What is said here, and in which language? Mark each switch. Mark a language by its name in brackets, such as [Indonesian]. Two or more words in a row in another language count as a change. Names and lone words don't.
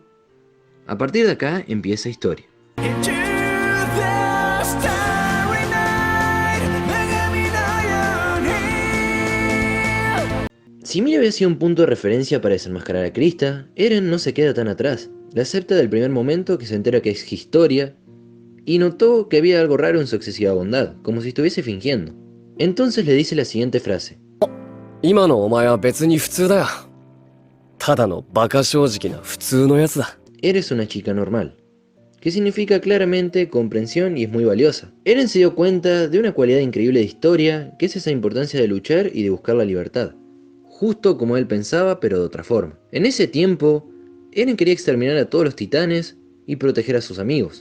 [Spanish] A partir de acá empieza Historia. Si Ymir había sido un punto de referencia para desenmascarar a Krista, Eren no se queda tan atrás. La acepta del primer momento que se entera que es Historia, y notó que había algo raro en su excesiva bondad, como si estuviese fingiendo. Entonces le dice la siguiente frase. [Japanese] ただのバカ正直な普通のやつだ。 [Spanish] Eres una chica normal, que significa claramente comprensión y es muy valiosa. Eren se dio cuenta de una cualidad increíble de Historia, que es esa importancia de luchar y de buscar la libertad. Justo como él pensaba, pero de otra forma. En ese tiempo, Eren quería exterminar a todos los titanes y proteger a sus amigos.